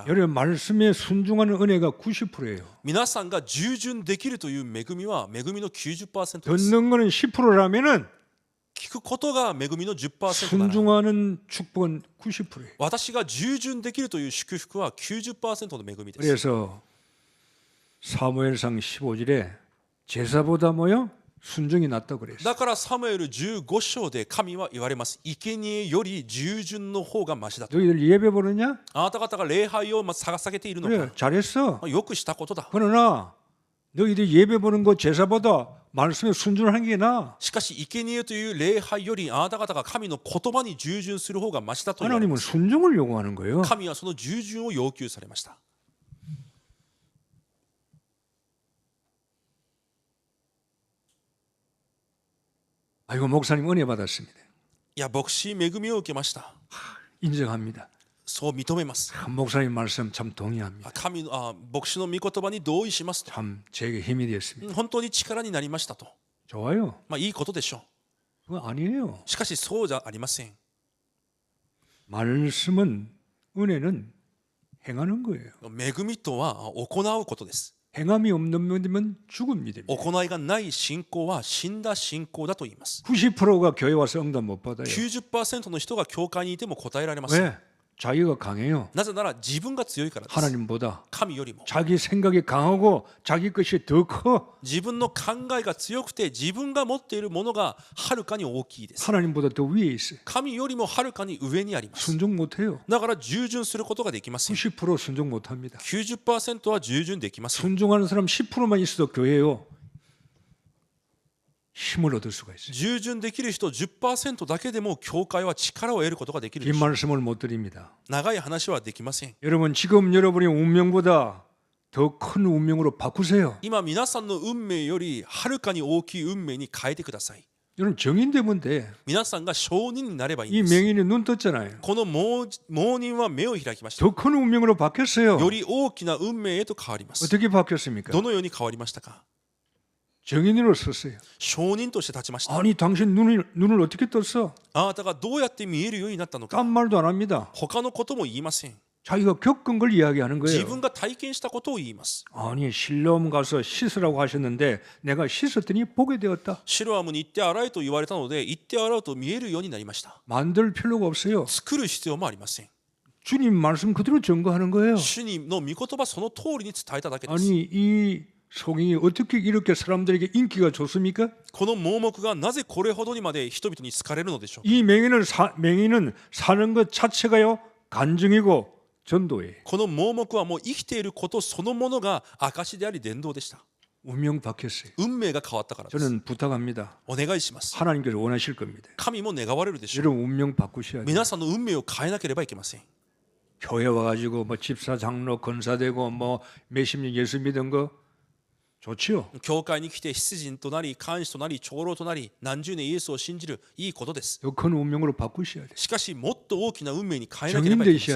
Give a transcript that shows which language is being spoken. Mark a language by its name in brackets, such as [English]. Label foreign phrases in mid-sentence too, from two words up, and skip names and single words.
[Korean] 여러분 말씀에 순종하는 은혜가 90%예요. [Japanese] 皆さんが従順できるという恵みは恵みの 90% です。 [Korean] 듣는 거는 10%라면은 [Japanese] 聞くことが恵みの 10% なら、 [Korean] 순종하는 축복은 90%예요. [Japanese] 私が従順できるという祝福は 90% の恵みです。 [Korean] 그래서 사무엘상 15절에 제사보다 뭐요? 순종이 낫다고 그랬어요. [Japanese] だからサムエル15章で神は言われます。生贄より従順の方がマシだと。 [Korean] 너희들 예배 보느냐? [Japanese] あなた方が礼拝を下げているの [Korean] 그래 [Japanese] か、 [Korean] 잘했어. [Japanese] よくしたことだ。 [Korean] 그러나 너희들 예배 보는 거 제사보다 말씀에 순종하는 게 나아. [Japanese] しかし生贄という礼拝よりあなた方が神の言葉に従順する方がマシだと言われま [Korean] 하나님은 [Japanese] す。 [Korean] 순종을 요구하는 거예요. [Japanese] 神はその従順を要求されました。 [Korean] 아이고 목사님 은혜 받았습니다. [Japanese] いや、牧師恵みを受けました。 [Korean] 인정합니다. [Japanese] そう認めます。 [Korean] 목사님 말씀 참 동의합니다. [Japanese] 牧師の御言葉に同意しますと。 [Korean] 참 제게 힘이 됐습니다. [Japanese] 本当に力になりましたと。 [Korean] 좋아요. [Japanese] いいことでしょ [Korean] 그거 아니에요. [Japanese] う。しかしそうじゃありません。 [Korean] 말씀은 은혜는 행하는 거예요. [Japanese] 恵みとは行うことです。 [Korean] 행함이 없는 믿음은 죽은 믿음이에요. [Japanese] 行いがない信仰は死んだ信仰だと言います。 [Korean] 90%가 교회 와서 응답 못 받아요. [Japanese] 90% の人が教会にいても答えられません。 [Korean] 왜? 자기가 강해요. [Japanese] なぜなら自分が強いからです。 [Korean] 하나님보다 [Japanese] 神よりも [Korean] 자기 생각이 강하고 자기 것이 더 커. [Japanese] 自分の考えが強くて自分が持っているものがはるかに大きいです。 [Korean] 하나님보다 더 위에 있어요. [Japanese] 神よりもはるかに上にあります。 [Korean] 순종 못해요. [Japanese] だから従順することができません。 [Korean] 90% 순종 못합니다. [Japanese] 90% は従順できません。 [Korean] 순종하는 사람 10%만 있어도 교회요 힘을 얻을 수가 있어요. [Japanese] 従順できる人 10% だけでも教会は力を得ることができるで [Korean] 긴 [Japanese] しょう。 [Korean] 말씀을 못 드립니다. [Japanese] 長い話はできません。 [Korean] 여러분 지금 여러분의 운명보다 더 큰 운명으로 바꾸세요. [Japanese] 今皆さんの運命よりはるかに大きい運命に変えてください。 [Korean] 여러분 정인되면 돼. [Japanese] 皆さんが証人になればいい [Korean] 이 [Japanese] んです。 [Korean] 맹인이 눈 떴잖아요. [Japanese] この盲人は目を開きました。 [Korean] 더 큰 운명으로 바뀌었어요. [Japanese] より大きな運命へと変わります。 [Korean] 어떻게 바뀌었습니까? [Japanese] どのように変わりましたか？ [Korean] 정인으로 섰어요. [Japanese] 証人として立ちました。 [Korean] 아니 당신 눈을 어떻게 떴어? [Japanese] あなたがどうやって見えるようになったのか、 [Korean] 딴 말도 안 합니다. [Japanese] 他のことも言いません。 [Korean] 자기가 겪은 걸 이야기하는 [Japanese] 自 [Korean] 거예요. [Japanese] 分が体験したことを言います。 [Korean] 아니 실로암 가서 씻으라고 하셨는데 내가 씻었더니 보게 되었다. [Japanese] シロアムに行って洗えと言われたので、行って洗うと見えるようになりました。 [Korean] 만들 필요가 없어요. [Japanese] 作る必要もありません。 [Korean] 주님 말씀 그대로 증거하는 거예요. [Japanese] 主にの御言葉その通りに伝えただけです。 [Korean] 아니 이 성경이 어떻게 이렇게 사람들에게 인기가 좋습니까? [Japanese] この盲目がなぜこれほどにまで人々に好かれるのでしょうか。 [Korean] 이 맹인은 사는 것 자체가요 간증이고 전도예요. [Japanese] この盲目はもう生きていることそのものが証であり伝道でした。 [Korean] 운명 바뀌었어요. [Japanese] 運命が変わったからです。 [Korean] 저는 부탁합니다. [Japanese] お願いします。 [Korean] 하나님께서 원하실 겁니다. [Japanese] 神も願われるでしょう。 [Korean] 여러분 운명 바꾸셔야 돼요. [Japanese] 皆さんの運命を変えなければいけません。 [Korean] 교회 와가지고 뭐 집사 장로 권사되고 뭐 몇십 년 예수 믿은 거 좋지요. [Japanese] 教会に来て執事となり監視となり長老となり何十年イエスを信じるいいことです。 [Korean] 더 큰 운명으로 바꾸셔야 돼요. [Japanese] しかしもっと大きな運命に変えなければいけませ